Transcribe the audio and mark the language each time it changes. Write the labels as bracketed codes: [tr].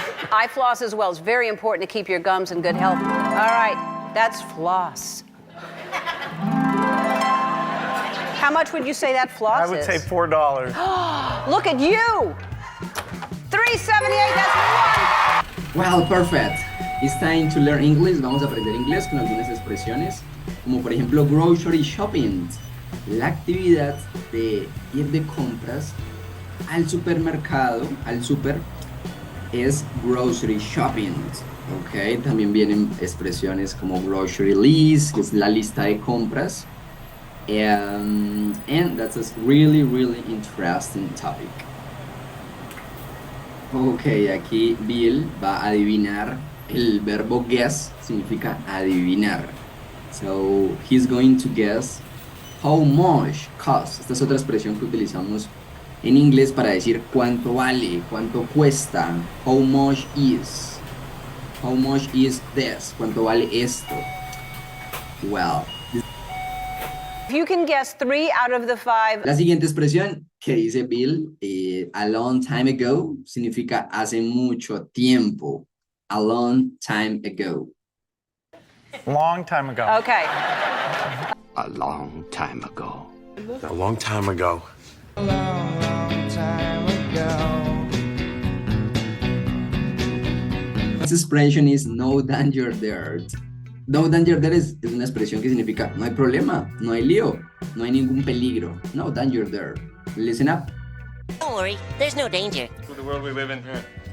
[en] I floss as well. It's very important to keep your gums in good health. All right, that's floss. How much would you say that floss is? I would say $4. Look at you! $3.78, that's one. Well, perfect. It's time to learn English. [es] Vamos a aprender inglés con algunas expresiones, como por ejemplo [en] grocery shopping, [es] la actividad de ir de compras al supermercado, al super, es grocery shopping. Ok, también vienen expresiones como [en] grocery list, [es] que es la lista de compras. [en] And that's a really, really interesting topic. [es] Ok, aquí Bill va a adivinar. El verbo [en] guess [es] significa adivinar. [en] So he's going to guess how much costs. [es] Esta es otra expresión que utilizamos en inglés para decir cuánto vale, cuánto cuesta. [en] How much is? How much is this? [es] ¿Cuánto vale esto? [en] Well, If you can guess 3 out of the 5. [es] la siguiente expresión que dice Bill, [en] a long time ago, [es] significa hace mucho tiempo. [en] A long time ago. Long time ago. Okay. A long time ago. A long time ago. This expression is no danger there. No danger there [es] es una expresión que significa no hay problema, no hay lío, no hay ningún peligro. [en] No danger there. Listen up. Don't worry, there's no danger. To the world we live in here.